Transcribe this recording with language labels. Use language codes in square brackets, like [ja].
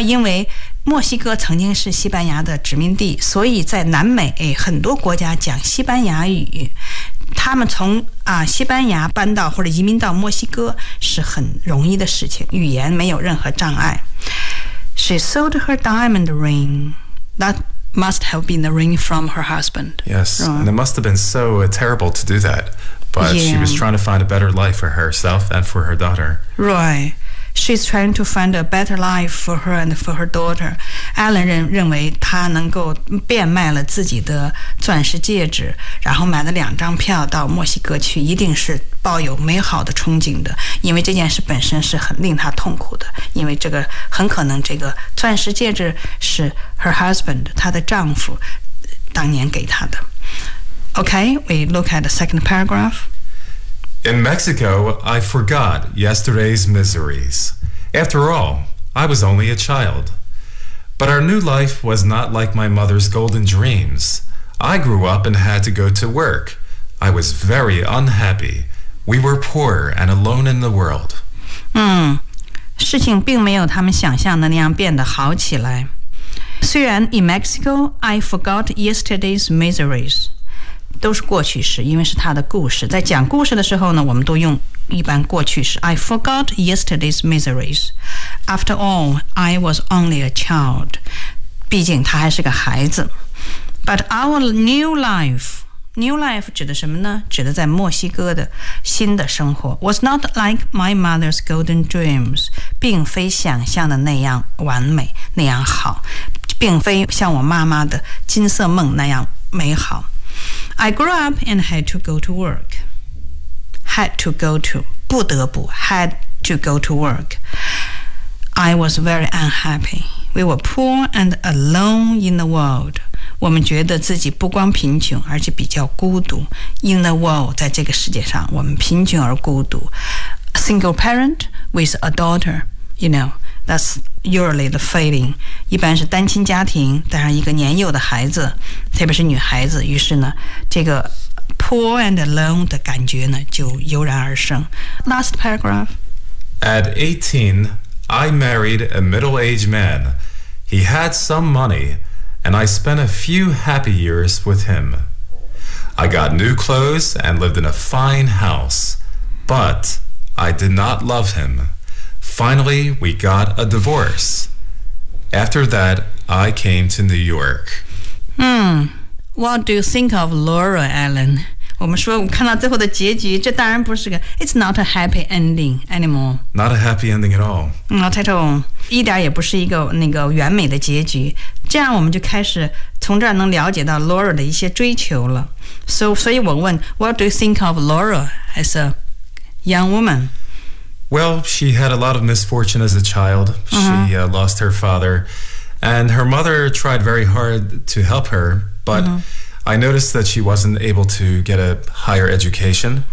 [zh] 因为墨西哥曾经是西班牙的殖民地，所以在南美很多国家讲西班牙语，他们从西班牙搬到或者移民到墨西哥是很容易的事情，语言没有任何障碍。 [en] She sold her diamond ring. That must have been the ring from her husband. Yes, and it must have been so terrible to do that. But she was trying to find a better life for herself and for her daughter. Right. She's trying to find a better life for her and for her daughter. [zh] Alan 认为他能够变卖了自己的钻石戒指，然后买了两张票到墨西哥去，一定是抱有美好的憧憬的，因为这件事本身是很令他痛苦的，因为这个很可能这个钻石戒指是 [en] her husband, [zh] 他的丈夫当年给他的。 [en] Okay, we look at the second paragraph. In Mexico, I forgot yesterday's miseries. After all, I was only a child. But our new life was not like my mother's golden dreams. I grew up and had to go to work. I was very unhappy. We were poor and alone in the world. [zh] 事情并没有他们想象的那样变得好起来。虽然 [en] in Mexico, I forgot yesterday's miseries. [zh] 都是过去式，因为是他的故事。在讲故事的时候呢，我们都用一般过去式。 [en] I forgot yesterday's miseries. After all, I was only a child. [zh] 毕竟他还是个孩子。 [en] But our new life [zh] 指的什么呢？指的在墨西哥的新的生活。 [en] Was not like my mother's golden dreams. [zh] 并非想象的那样完美，那样好。并非像我妈妈的金色梦那样美好。 [en] I grew up and had to go to work. Had to go to, [zh] 不得不 [en] had to go to work. I was very unhappy. We were poor and alone in the world. [zh] 我们觉得自己不光贫穷，而且比较孤独。 [en] In the world, [zh] 在这个世界上，我们贫穷而孤独。 [en] A single parent with a daughter, you know, that's usually the feeling. [zh] 一般是单亲家庭，带上一个年幼的孩子。特别是女孩子，于是呢，这个 [en] poor and alone [zh] 的感觉呢，就油然而生。 [en] Last paragraph. At 18, I married a middle-aged man. He had some money, and I spent a few happy years with him. I got new clothes and lived in a fine house, but I did not love him. Finally, we got a divorce. After that, I came to New York. What do you think of Laura, Alan? [zh] 我们说，我们看到最后的结局，这当然不是个 [en] ，It's not a happy ending anymore. Not a happy ending at all. Not at all. [zh] 一点也不是一个那个完美的结局。这样我们就开始从这儿能了解到 Laura 的一些追求了。所以我问 [en] ，What do you think of Laura as a young woman? Well, she had a lot of misfortune as a child. She lost her father. And her mother tried very hard to help her, but I noticed that she wasn't able to get a higher education.